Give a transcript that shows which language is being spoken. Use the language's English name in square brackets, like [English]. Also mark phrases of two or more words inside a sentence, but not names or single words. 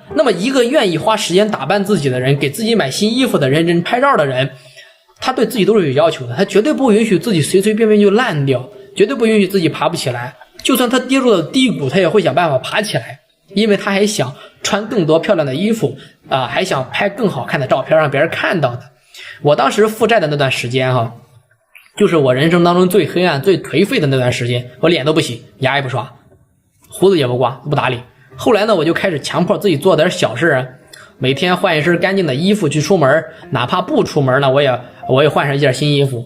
[Chinese] 那麼一個願意花時間打扮自己的人，給自己買新衣服的人，人拍照的人，他對自己都是有要求的，他絕對不允許自己隨隨便便就爛掉，絕對不允許自己爬不起來。就算他跌入了低谷，他也會想辦法爬起來，因為他還想穿更多漂亮的衣服還想拍更好看的照片讓別人看到的。我當時負債的那段時間就是我人生當中最黑暗最頹廢的那段時間，我臉都不洗，牙也不刷，鬍子也不刮，不打理。後來呢，我就開始強迫自己做點小事，每天換一身乾淨的衣服去出門，哪怕不出門呢，我也換上一件新衣服。